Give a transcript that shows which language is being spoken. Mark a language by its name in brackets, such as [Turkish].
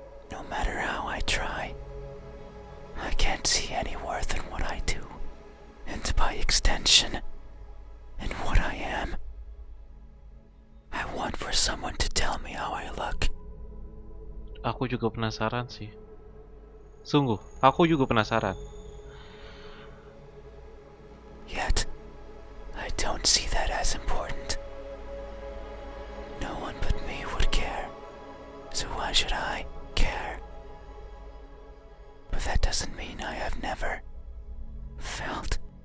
[English] No matter how I try, I can't see any worth in what I do, and by extension, in what I am. I want for someone to tell me how I look. [Indonesian] Aku juga penasaran sih. Sungguh, aku juga penasaran. [English] Yet, I don't see that as important. No one but me would care, so why should I care? But that doesn't mean I have never felt.